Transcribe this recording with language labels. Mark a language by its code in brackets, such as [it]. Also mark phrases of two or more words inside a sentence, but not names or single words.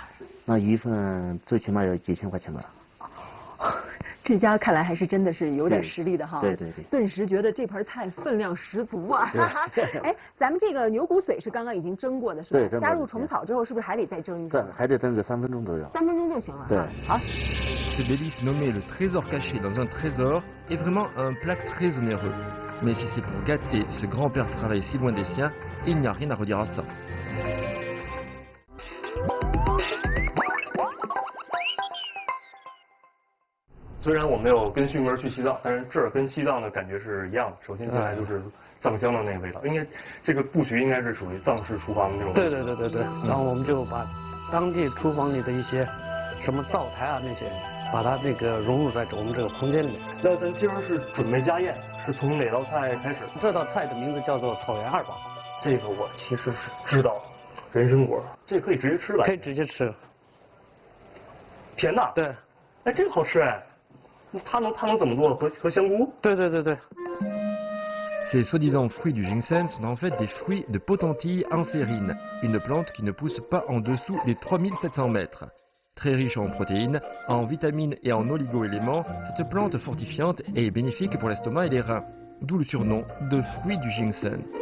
[zh] 那一份最起码要几千块钱吧。这家看来还是真的是有点实力的哈。对。顿时觉得这盘菜分量十足啊。哎，咱们这个牛骨髓是刚刚已经蒸过的是吧？对。加入虫草之后，是不是还得再蒸一下？还得蒸个3分钟左右。 3分钟就行了。对。好。 [fr] Ce délice nommé le trésor caché dans un trésor est vraiment un plat très onéreux. Mais si c'est pour gâter ce grand-père qui travaille si loin des siens, il n'y a rien à redire à ça. [zh] 虽然我没有跟迅哥去西藏，但是这儿跟西藏的感觉是一样的。首先进来就是藏香的那个味道，应该这个布局应该是属于藏式厨房的那种。对。然后我们就把当地厨房里的一些什么灶台啊那些，把它那个融入在我们这个空间里。那咱今儿是准备家宴，是从哪道菜开始？这道菜的名字叫做草原2宝。这个我其实是知道，人参果，这可以直接吃吧？可以直接吃。甜的。对。哎，这个好吃哎。它能怎么做？和香菇？对。 [fr] Ces soi-disant fruits du ginseng sont en fait des fruits de potentille ancérine, une plante qui ne pousse pas en dessous des 3700 mètres. Très riche en protéines, en vitamines et en oligo-éléments, cette plante fortifiante est bénéfique pour l'estomac et les reins, d'où le surnom de fruit du ginseng.